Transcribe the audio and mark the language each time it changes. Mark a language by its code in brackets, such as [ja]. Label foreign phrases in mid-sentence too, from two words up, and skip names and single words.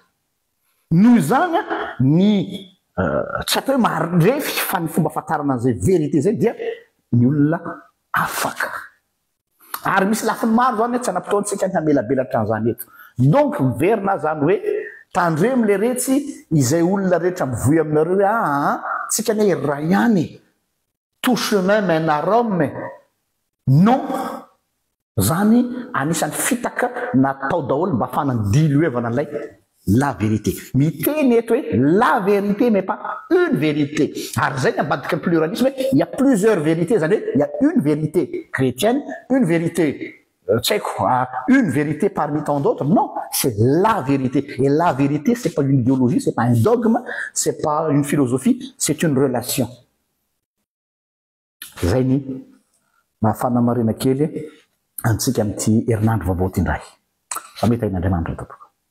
[mg] Noho izany ny tsy atao hoe marefy fa ny fomba fahatarana an'izay vérité zay dia ny olona afaka. Ary misy lafiny maro zany tsy anam-potoantsika ny hamelabelatra an'izany eto. Donc miverina zany hoe tandremo le retsy izay olona rehetra mivoy aminareo hoe tsika ne ray ihany, [fr] tout chemin mène à Rome. Non, [mg] zany anisan'ny fitaka natao daholo mba ahafahana diluevana an'ilay [fr] la vérité. [mg] Miteny eto hoe [fr] la vérité mais pas une vérité. [mg] Ary zay ny ambadika ny pluralisme, [fr] il y a plusieurs vérités, [mg] zany hoe [fr] il y a une vérité chrétienne, une vérité une vérité parmi tant d'autres. Non, c'est la vérité. Et la vérité, c'est pas une idéologie, c'est pas un dogme, c'est pas une philosophie, c'est une relation. [mg] Zay ny mahafana marina kely antsika amin'ity herinandro vaovao ty ndray. Fa mety ain'Andriamanitra tompoko.